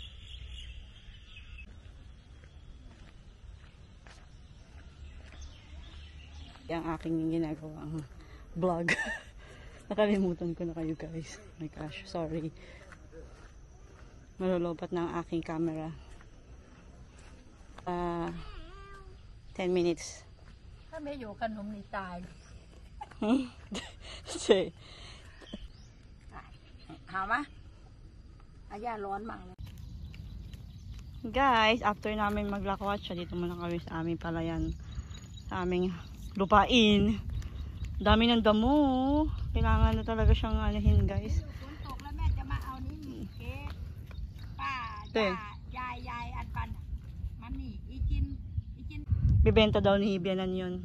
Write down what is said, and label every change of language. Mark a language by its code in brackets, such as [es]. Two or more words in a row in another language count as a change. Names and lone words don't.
[tl] Yung aking ginagawang vlog. Nakalimutan ko na kayo guys. [en] Oh my gosh, sorry. [tl] Malulupat na ang aking camera. [en] 10 minutes. [th] ถ้าไม่อยู่ขนมนี่ตาย [en] Say. [th] หามาอายาร้อนมากเลย [tl] Guys, after namin maglakwatsa, dito muna kami sa aming palayan. Sa aming lupain. Dami ng damo. Kailangan na talaga siyang anuhin, guys. Bibenta daw ni Bianan yun.